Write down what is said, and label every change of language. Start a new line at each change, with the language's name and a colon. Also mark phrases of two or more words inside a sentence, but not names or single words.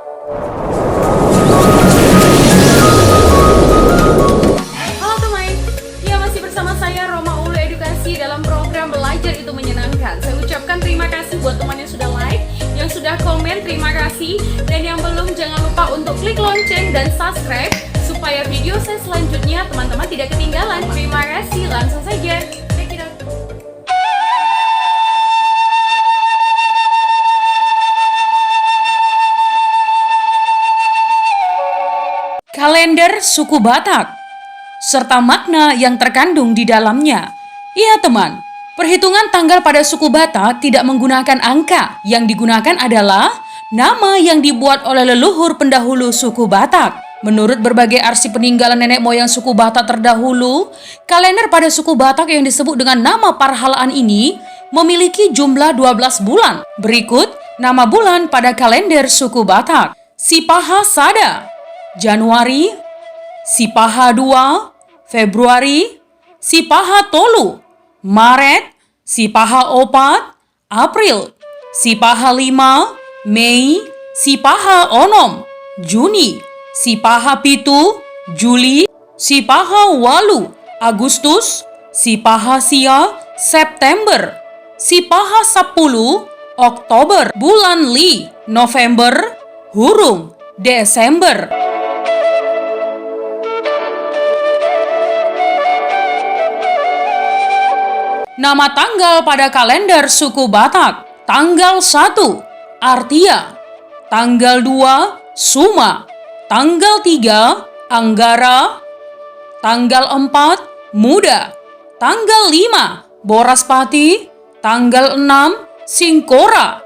Indonesian: Halo teman, ya masih bersama saya Roma Ulu Edukasi dalam program Belajar Itu Menyenangkan. Saya ucapkan terima kasih buat teman yang sudah like, yang sudah komen, terima kasih. Dan yang belum, jangan lupa untuk klik lonceng dan subscribe supaya video saya selanjutnya teman-teman tidak ketinggalan. Terima kasih, langsung saja.
English: Check it out.
Indonesian: Kalender suku Batak serta makna yang terkandung di dalamnya. Iya teman, perhitungan tanggal pada suku Batak tidak menggunakan angka. Yang digunakan adalah nama yang dibuat oleh leluhur pendahulu suku Batak. Menurut berbagai arsip peninggalan nenek moyang suku Batak terdahulu, kalender pada suku Batak yang disebut dengan nama Parhalaan ini memiliki jumlah 12 bulan. Berikut nama bulan pada kalender suku Batak. Sipaha Sada, Januari. Sipaha 2, Februari. Sipaha Tolu, Maret. Sipaha 4, April. Sipaha 5, Mei. Sipaha 6, Juni. Sipaha 7, Juli. Sipaha 8, Agustus. Sipaha Sia, September. Sipaha 10, Oktober. Bulan Li, November. Hurung, Desember. Nama tanggal pada kalender suku Batak. Tanggal 1, Artia. Tanggal 2, Suma. Tanggal 3, Anggara. Tanggal 4, Muda. Tanggal 5, Boraspati. Tanggal 6, Singkora.